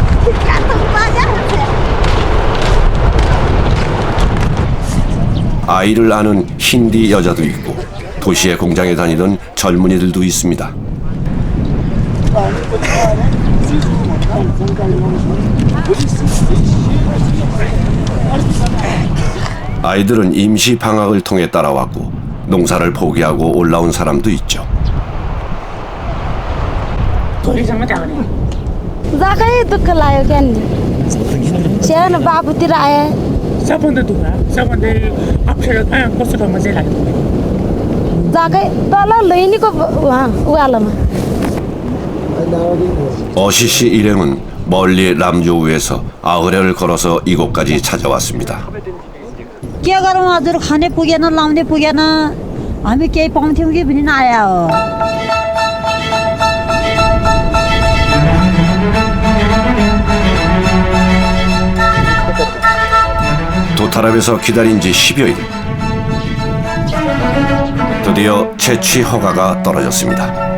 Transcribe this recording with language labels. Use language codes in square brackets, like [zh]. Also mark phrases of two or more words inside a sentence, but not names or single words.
[ko] 아이를 아는 힌디 여자도 있고 도시의 공장에 다니던 젊은이들도 있습니다. 아이들은 임시 방학을 통해 따라왔고 농사를 포기하고 올라온 사람도 있죠. [ne] जाकै दुःख लाग्यो क्या नि सानो बाबुतिर आए सबभन्दा दुःख सबभन्दा अप्ठ्यारो कस्तो ठाउँमा चाहिँ लाग्यो जाकै तल लैनीको उकालोमा [ko] 어시시 일행은 멀리 람조우에서 아흐레를 걸어서 이곳까지 찾아왔습니다. [ne] के गरौँ हजुर खाने पुगेन लाउने पुगेन हामी केही पाउँथ्यौँ कि पनि नआयो [ko] 도타랍에서 기다린 지 10여일. 드디어 채취 허가가 떨어졌습니다.